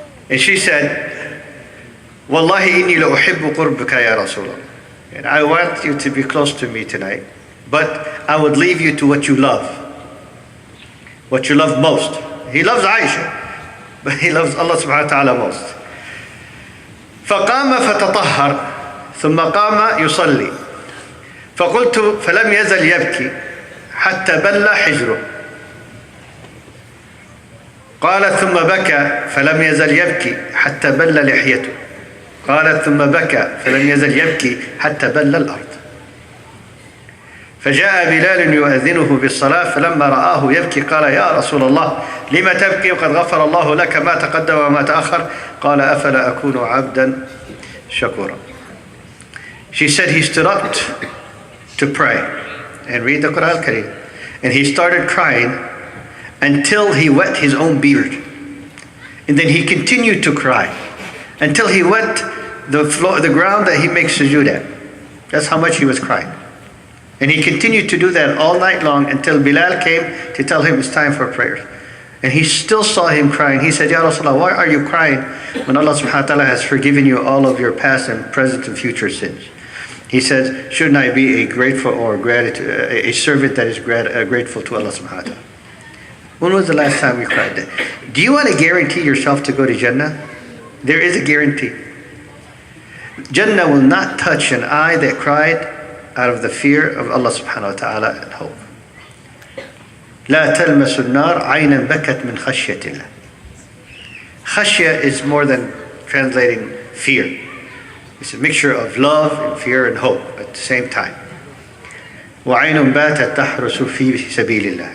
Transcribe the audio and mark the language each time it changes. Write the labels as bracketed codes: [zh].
[en] And she said, [ar] Wallahi inni la uhibbu qurbaka ya Rasulullah. [en] And I want you to be close to me tonight, but I would leave you to what you love. What you love most. He loves Aisha, but he loves Allah subhanahu wa ta'ala most. [ar] فقام فتطهر ثم قام يصلي فقلت فلم يزل يبكي حتى بل حجره. قالت ثم بكى فلم يزل يبكي حتى بل لحيته. قالت ثم بكى فلم يزل يبكي حتى بل الأرض. فجاء بلال يؤذنه بالصلاة فلما رآه يبكي قال يا رسول الله لم تبكي وقد غفر الله لك ما تقدم وما تأخر. قال أفلا أكون عبدا شكورا. [en] She said he stood up to pray and read the Qur'an al-Karim, and he started crying until he wet his own beard, and then he continued to cry until he wet the floor, the ground that he makes sujood at. That's how much he was crying. And he continued to do that all night long until Bilal came to tell him it's time for prayer. And he still saw him crying. He said, Ya Rasulullah, why are you crying when Allah subhanahu wa ta'ala has forgiven you all of your past and present and future sins? He said, shouldn't I be a grateful or a servant that is grateful to Allah subhanahu wa ta'ala? When was the last time you cried? Do you want to guarantee yourself to go to Jannah? There is a guarantee. Jannah will not touch an eye that cried out of the fear of Allah subhanahu wa ta'ala and hope. [ar] لا تلمس النار عينا بكت من خشية الله. [en] Khashya is more than translating fear. It's a mixture of love and fear and hope at the same time. [ar] وعين باتت تحرس في سبيل الله.